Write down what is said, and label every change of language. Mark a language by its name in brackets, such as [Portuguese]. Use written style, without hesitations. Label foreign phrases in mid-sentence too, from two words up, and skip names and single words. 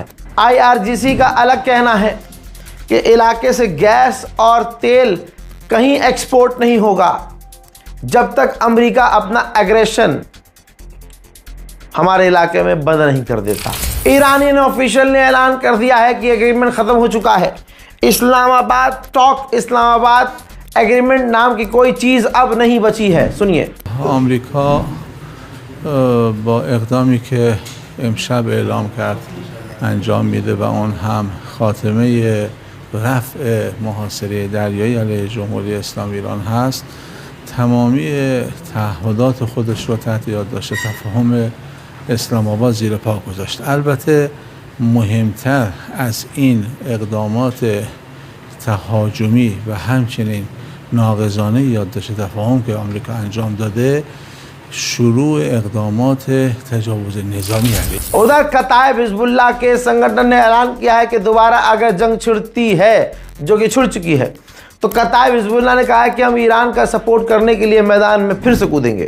[Hindi] IRGC का अलग कहना है कि इलाके से गैस और तेल कहीं एक्सपोर्ट नहीं होगा जब तक अमेरिका अपना एग्रेशन हमारे इलाके में बंद नहीं कर देता। [English] Iranian official [Hindi] ने ऐलान कर दिया है कि एग्रीमेंट ख़त्म हो चुका है। इस्लामाबाद एग्रीमेंट नाम की कोई चीज़ अब नहीं बची है। सुनिए। [Persian] अमेरिका با اقدامی که امشب اعلام کرد انجام میده و اون هم خاتمه رفع محاصره دریایی علیه جمهوری اسلامی ایران هست، تمامی تعهدات خودش رو تحت یادداشت تفاهم اسلام آباد زیر پا گذاشت. البته مهمتر از این اقدامات تهاجمی و همچنین ناقضانه یادداشت تفاهم که آمریکا انجام داده شروع اقدامات تجاوز نظامی هست. [Hindi] उधर कताइब हिज़्बुल्लाह के संगठन ने ऐलान किया है कि दोबारा अगर जंग छिड़ती है, जो कि छिड़ चुकी है, तो कताइब हिज़्बुल्लाह ने कहा है कि हम ईरान का सपोर्ट करने के लिए मैदान में फिर से कूदेंगे।